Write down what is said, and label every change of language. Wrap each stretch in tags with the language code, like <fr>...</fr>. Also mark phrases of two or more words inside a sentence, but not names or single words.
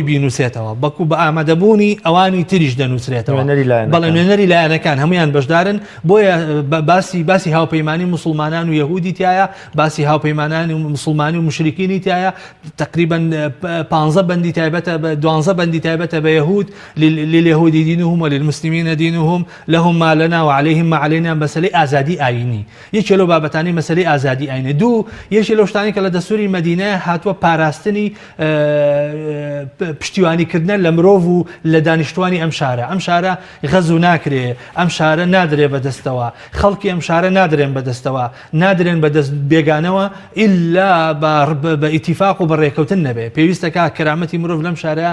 <ckb>بینووسێتەوە بەکو بە ئامادەبوونی ئەوانی تریش دەنووسرێتەوە بەڵێ نوێنەری لایەنەکان هەمویان بەشدارن بۆیە باسی هاوپەیمانی مسلمانان و یەهودی تایە باسی هاوپەیمانانی و مسلمانی و مشریکینی تایە تقریبا 15 بەندی تایبەتە بە 12 بەندی تایبەتە بە یەهود</ckb> <ar>لليهود دينهم وللمسلمين دينهم لهم ما لنا وعليهم ما علينا</ar> <ckb>مەسەلەی ئازادی ئاینی یەکێ لەو بابەتانی مەسەلەی ئازادی ئاینی دوو یەکێ لەو شتانی کە لە دەستوری مەدینە هاتووە پاراستنی پشتیوانیکردنە لە مرۆڤ و لە دانیشتوانی ئەم شارە غەزو ناکرێ ئەم شارە نادرێ بەدەستەوە خەڵکی ئەم شارە نادرێن بەدەستەوە نادرێن بەدەست بێگانەوە ئیلا بە ئیتیفاق و بەڕێکەوتن نەبێ پێویستەکە کەرامەتی مرۆڤ لەم شارە</ckb>